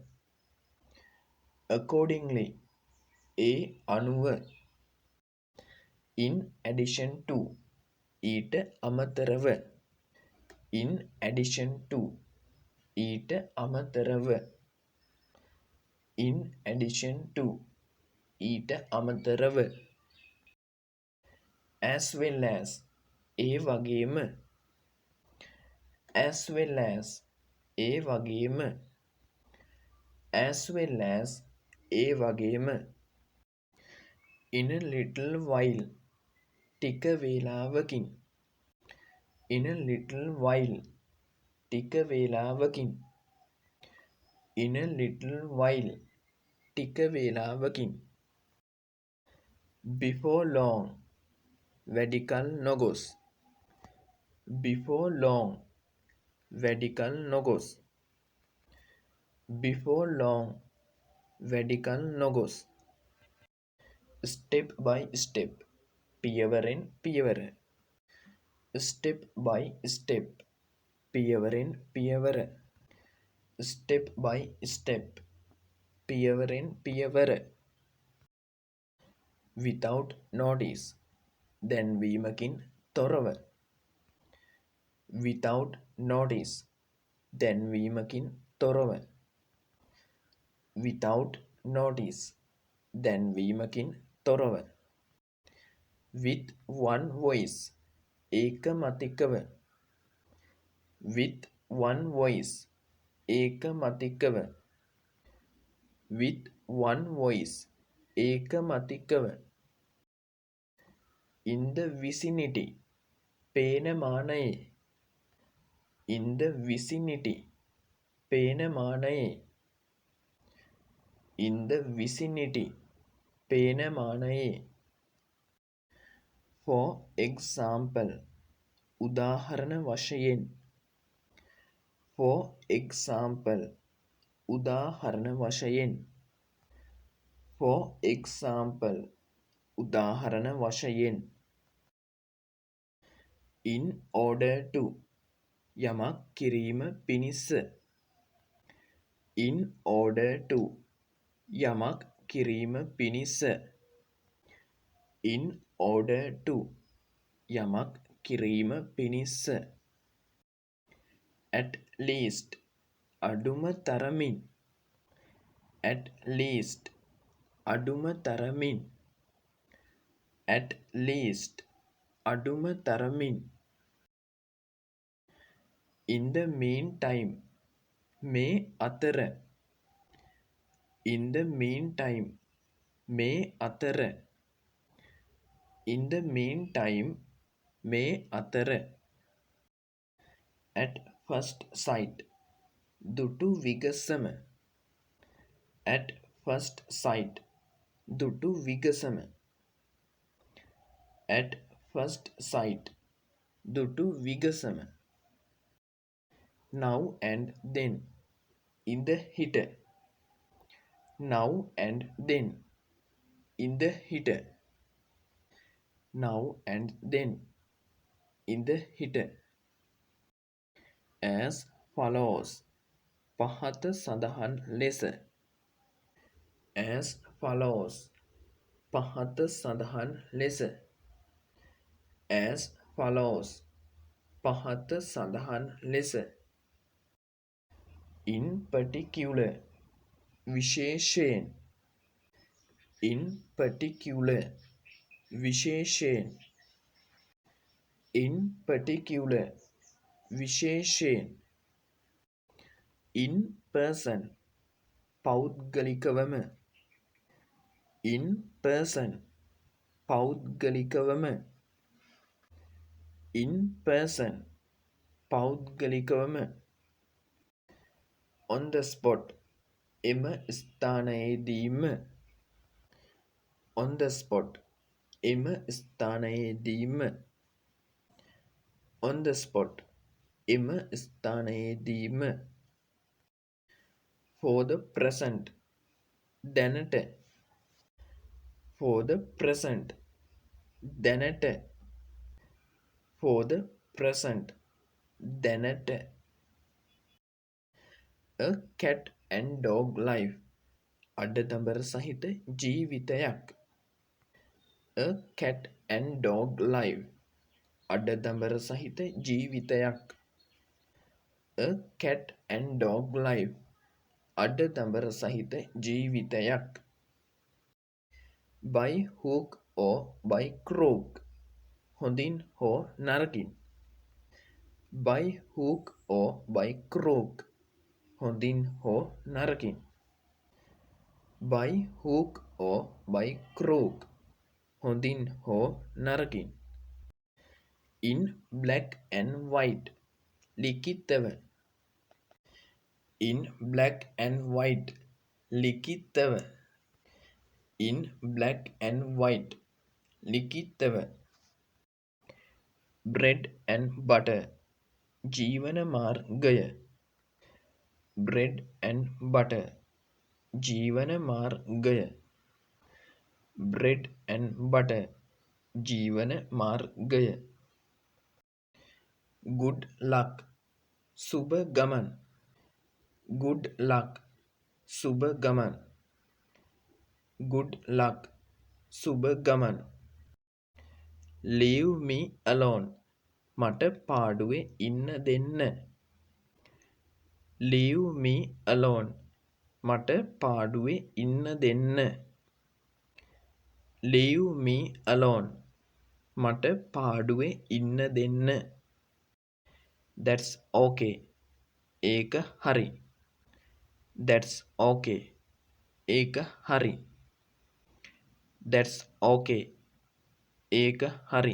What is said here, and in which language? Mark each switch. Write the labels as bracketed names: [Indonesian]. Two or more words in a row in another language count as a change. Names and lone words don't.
[English] accordingly [Sinhala] ඒ අනුව [English] in addition to [Sinhala] ඊට අමතරව [English] in addition to [Sinhala] ඊට අමතරව [English] in addition to [Sinhala] ඊට අමතරව [English] as well as [Sinhala] ඒ වගේම [English] as well as [Sinhala] ඒ වගේම [English] as well as [Sinhala] ඒ වගේම [English] in a little while [Sinhala] ටික වේලාවකින් [English] in a little while [Sinhala] ටික වේලාවකින් [English] in a little while [Sinhala] ටික වේලාවකින් [English] before long [Sinhala] වැඩි කල නොගොස් [English] before long [Sinhala] වැඩි කල නොගොස් [English] before long [Sinhala] වැඩි කල නොගොස් [English] step by step [Sinhala] පියවරෙන් පියවර [English] step by step [Sinhala] පියවරෙන් පියවර [English] step by step [Sinhala] පියවරෙන් පියවර [English] without notice [Sinhala] දැන්වීමකින් තොරව [English] without notice [Sinhala] දැන්වීමකින් තොරව [English] without notice [Sinhala] දැන්වීමකින් තොරව [English] with one voice ඒකමතිකව with one voice ඒකමතිකව with one voice ඒකමතිකව in the vicinity [Sinhala] පේන මානයේ [English] in the vicinity [Sinhala] පේන මානයේ [English] in the vicinity [Sinhala] පේන මානයේ [English] for example [Sinhala] උදාහරණ වශයෙන් [English] for example [Sinhala] උදාහරණ වශයෙන් [English] for example [Sinhala] උදාහරණ වශයෙන් [English] in order to [Sinhala] යමක් කිරීම පිණිස [English] in order to [Sinhala] යමක් කිරීම පිණිස [English] in order to [Sinhala] යමක් කිරීම පිණිස [English] at least [Sinhala] අඩුම තරමින් [English] at least [Sinhala] අඩුම තරමින් [English] at least [Sinhala] අඩුම තරමින් [English] in the meantime [Sinhala] මේ අතර [English] in the meantime [Sinhala] මේ අතර [English] in the meantime [Sinhala] මේ අතර [English] at first sight [Sinhala] දුටු විගසම [English] at first sight [Sinhala] දුටු විගසම [English] at first sight [Sinhala] දුටු විගසම [English] now and then, in the heater, now and then, in the heater, now and then, in the heater. As follows. [Sinhala] පහත සඳහන් ලෙස. [English] As follows. [Sinhala] පහත සඳහන් ලෙස. [English] As follows. [Sinhala] පහත සඳහන් ලෙස. [English] In particular. විශේෂයෙන්. In particular. විශේෂයෙන්. In particular. විශේෂයෙන්. In person. පෞද්ගලිකවම. In person. පෞද්ගලිකවම. In person. පෞද්ගලිකවම. On the spot. [Sinhala] එම ස්ථානයේදීම. [English] On the spot. [Sinhala] එම ස්ථානයේදීම. [English] On the spot. [Sinhala] එම ස්ථානයේදීම. [English] For the present. දැනට. For the present. දැනට. For the present. දැනට. A cat and dog life. [Sinhala] අඩතඹර සහිත ජීවිතයක්. [English] A cat and dog life. [Sinhala] අඩතඹර සහිත ජීවිතයක්. [English] A cat and dog life. [Sinhala] අඩතඹර සහිත ජීවිතයක්. [English] By hook or by crook. [Sinhala] හොඳින් හෝ නරකින්. [English] By hook or by crook. [Sinhala] හොඳින් හෝ නරකින්. [English] By hook or by crook. [Sinhala] හොඳින් හෝ නරකින්. [English] In black and white. ලිඛිතව. In black and white. ලිඛිතව. In black and white. ලිඛිතව. Bread and butter. [Sinhala] ජීවන මාර්ගය. [English] Bread and butter. [Sinhala] ජීවන මාර්ගය. [English] Bread and butter. [Sinhala] ජීවන මාර්ගය. [English] Good luck. [Sinhala] සුබ ගමන්. [English] Good luck. [Sinhala] සුබ ගමන්. Good luck. සුබ ගමන්. [English] Leave me alone. [Sinhala] මට පාඩුවේ ඉන්න දෙන්න. [English] Leave me alone. [Sinhala] මට පාඩුවේ ඉන්න දෙන්න. [English] Leave me alone. [Sinhala] මට පාඩුවේ ඉන්න දෙන්න. [English] That's okay. [Sinhala] ඒක හරි. [English] That's okay. [Sinhala] ඒක හරි. [English] That's okay. [Sinhala] ඒක හරි.